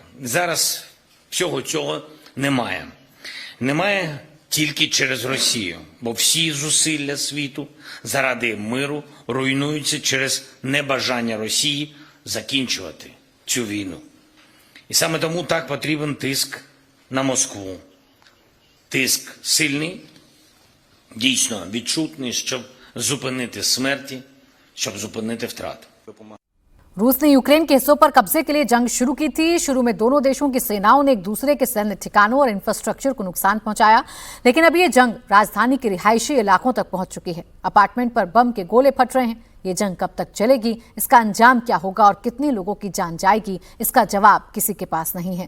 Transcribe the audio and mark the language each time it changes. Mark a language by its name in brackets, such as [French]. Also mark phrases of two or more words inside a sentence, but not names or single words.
[Ukrainian] Зараз всього цього немає. Немає тільки через Росію, бо всі зусилля світу заради миру руйнуються через небажання Росії закінчувати цю війну. І саме тому так потрібен тиск на Москву. Тиск сильний, дійсно відчутний, щоб зупинити смерті, щоб зупинити втрати. [Hindi] रूस ने यूक्रेन के हिस्सों पर कब्जे के लिए जंग शुरू की थी। शुरू में दोनों देशों की सेनाओं ने एक दूसरे के सैन्य ठिकानों और इंफ्रास्ट्रक्चर को नुकसान पहुंचाया, लेकिन अब ये जंग राजधानी के रिहायशी इलाकों तक पहुंच चुकी है। अपार्टमेंट पर बम के गोले फट रहे हैं। ये जंग कब तक चलेगी, इसका अंजाम क्या होगा और कितने लोगों की जान जाएगी, इसका जवाब किसी के पास नहीं है।